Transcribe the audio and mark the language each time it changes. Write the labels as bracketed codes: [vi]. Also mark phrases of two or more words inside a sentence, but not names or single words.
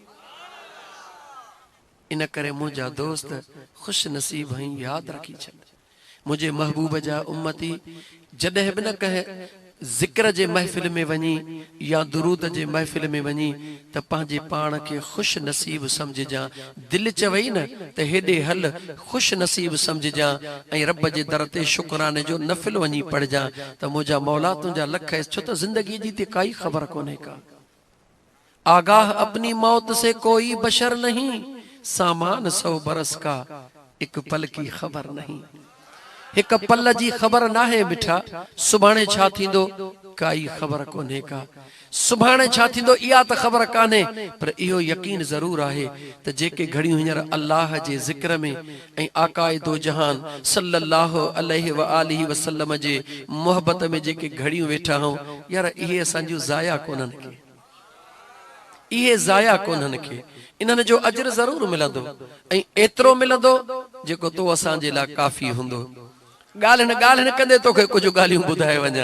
[sd] इन करे मुंहिंजा दोस्त ख़ुशि नसीब हई, यादि रखी छॾ, मुंहिंजे महबूब जा उम्मती जॾहिं बि न कंहिं ज़िक्र जे महफ़िल में वञी या दुरूद जे महफ़िल में वञी त पंहिंजे पाण खे ख़ुशि नसीब सम्झजां। दिलि चवई न त हेॾे हल, ख़ुशि नसीब सम्झजां ऐं रब जे दर ते शुक्राने जो नफ़िल वञी पढ़जां त मुंहिंजा मौला तुंहिंजा लख। छो त ज़िंदगी जी ते काई ख़बर कोन्हे का। [ur] آگاہ اپنی موت سے کوئی بشر نہیں، سامان 100 برس کا ایک پل کی خبر نہیں. [sd] एक पल जी ख़बर नाहे मिठा, सुभाणे छा थींदो काई ख़बर कोन्हे का। सुभाणे छा थींदो इहा त ख़बर कान्हे, पर इहो यकीन ज़रूर आहे त जेके घड़ियूं हींअर अल्लाह जे ज़िक्र में ऐं आकाए दो जहान [ar] صلى الله عليه وآله وسلم [sd] जे मोहब्बत में जेके घड़ियूं वेठा हूं, यार इहे असांजूं ज़ाया कोन्हनि के, इहे ज़ाया कोन्हनि के। इन्हनि जो अजर ज़रूर मिलंदो ऐं एतिरो मिलंदो जेको तो असांजे लाइ काफ़ी हूंदो। ॻाल्हि न कंदे तोखे कुझु ॻाल्हियूं ॿुधाए वञा।